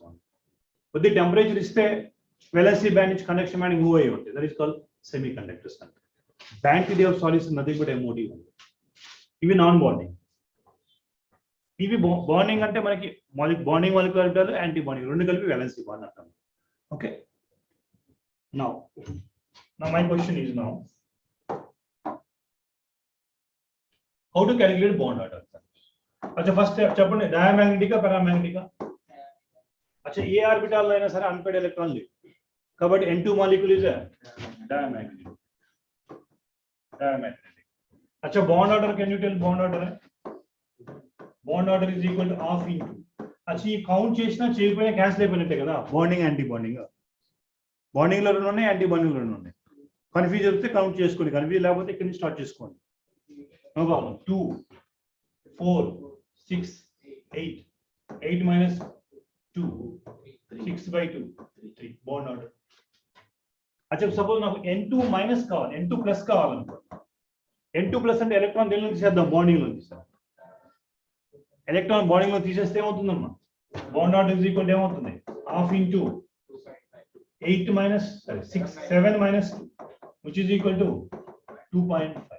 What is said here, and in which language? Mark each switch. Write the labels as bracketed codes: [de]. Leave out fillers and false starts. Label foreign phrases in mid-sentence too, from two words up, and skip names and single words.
[te] కొద్ది టెంపరేచర్ ఇస్తే [en] valency band [te] నుంచి [en] conduction band move [te] అయ్యి ఉంటుంది. [en] that is called semi conductors అంటే. band theory of solids nothing but MOD. [te] ఇవి [en] non bonding. [te] ఇవి బాండింగ్ అంటే మనకి [en] bonding molecular orbital, anti bonding [te] రెండు కలిపి [en] valency bond [te] అంటాం. ఓకే, [en] now my question is now how to calculate bond order. [te] అచ్చా ఫస్ట్ చెప్పండి, డయామాగ్నెటికా పారామాగ్నెటికా? అచ్చా ఏ ఆర్బిటాల్లో అయినా సరే [en] unpaired electron [te] లేవు కాబట్టి [en] N2 molecule is diamagnetic. अच्छा bond order, can you tell bond order? bond order is equal to half into. [hi] अच्छा ये [te] काउंट చేసినా చేయకపోయినా క్యాన్సిల్ అయిపోయినట్టే కదా. [en] bonding anti bonding, [te] బాండింగ్ లో రెండు ఉన్నాయి, [en] anti bonding [te] లో రెండు ఉన్నాయి. కన్ఫ్యూజ్ అయితే కౌంట్ చేసుకోండి, కన్ఫ్యూజ్ లేకపోతే ఇక్కడ నుంచి స్టార్ట్ చేసుకోండి. [en] no problem. 2 4 6 8 8 minus 2 6/2 3 bond order. [te] अच्छा सपोज నాకు N2 మైనస్ కావాలి, N2 ప్లస్ కావాలనుకో. N2 ప్లస్ అంటే ఎలక్ట్రాన్ దేనిలో తీసేద్దాం, బాండింగ్ లో తీసేద్దాం. ఎలక్ట్రాన్ బాండింగ్ లో తీసేస్తే ఏమవుతుందమ్మా? [en] bond order is equal ఏమవుతుంది? half into 8 minus 6 7 minus 2 which is equal to 2.5.